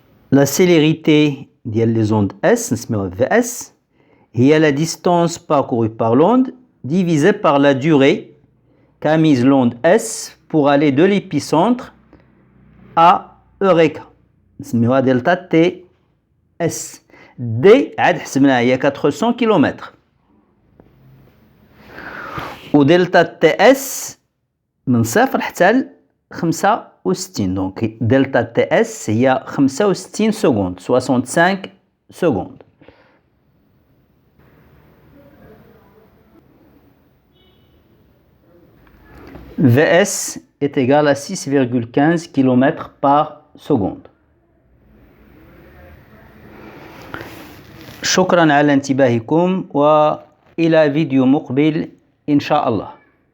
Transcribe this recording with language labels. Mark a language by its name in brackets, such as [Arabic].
[French] La célérité des ondes S [Arabic] نسميوها [French] VS هي la distance parcourue par l'onde divisée par la durée qu'a mise l'onde S pour aller de l'épicentre à Eureka. [Arabic] نسميوها دلتا تي اس. دي عاد حسبناها هي 400 كيلومتر ودلتا تي اس من صفر حتى ل 65. دونك دلتا تي اس هي [French] 65 secondes 65 secondes. VS est égal à 6,15 km par seconde. [Arabic] شكرا على انتباهكم وإلى فيديو مقبل إن شاء الله.